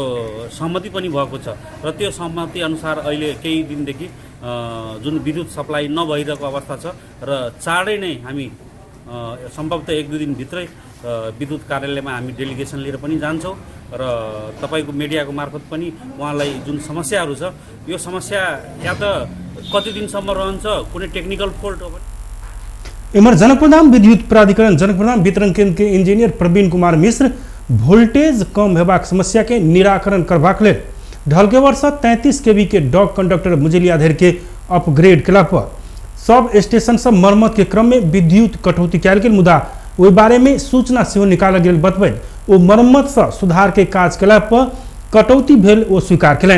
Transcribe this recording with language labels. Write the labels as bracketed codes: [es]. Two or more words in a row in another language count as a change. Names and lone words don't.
[ne] सहमति पनि भएको छ र त्यो सहमति अनुसार अहिले केही दिनदेखि जुन विद्युत सप्लाई नभइरहेको अवस्था छ र चाँडै नै हामी सम्भवतः 1-2 दिनभित्रै विद्युत कार्यालयमा हामी डेलिगेसन लिएर पनि जान्छौँ र तपाईको मिडियाको मार्फत पनि उहाँलाई जुन समस्याहरू छ यो समस्या या त कति दिनसम्म रहन्छ, कुनै [en] technical fault [ne] हो भने। [mai] इमर जनकपुरधाम विद्युत प्राधिकरण जनकपुरधाम वितरण केंद्र के इंजीनियर प्रवीण कुमार मिश्र वोल्टेज कम हेबाक समस्या के निराकरण करबाक लेल ढलकेवर से 33 kV के [en] dog conductor [mai] मुजलिया धरि के अपग्रेड कला पर [en] sub station [mai] से मरम्मत के क्रम में विद्युत कटौती कयल गेल, मुदा ओहि बारे में सूचना सेहो निकालल गेल बतबैत ओ मरम्मत से सुधार के काज कला पर कटौती भेल ओ स्वीकार कयलनि।